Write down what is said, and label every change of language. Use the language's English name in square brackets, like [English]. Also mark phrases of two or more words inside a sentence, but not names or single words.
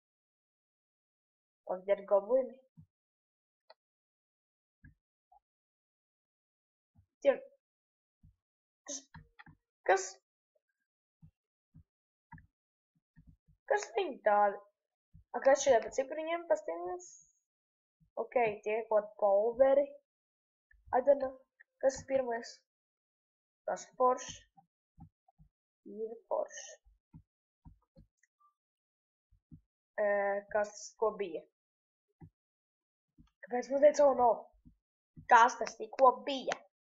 [Latvian] Un ir goblini. Tie... Kas viņi tādi? Kas šeit pa cipariņiem pastīnās? Ok, tie kaut polveri. [English] I don't know. [Latvian] Kas ir pirmais? Tas forši. Ir forši. Ko bija? Kāpēc man teica, [English] oh no? [Latvian] Kas tas tikko bija?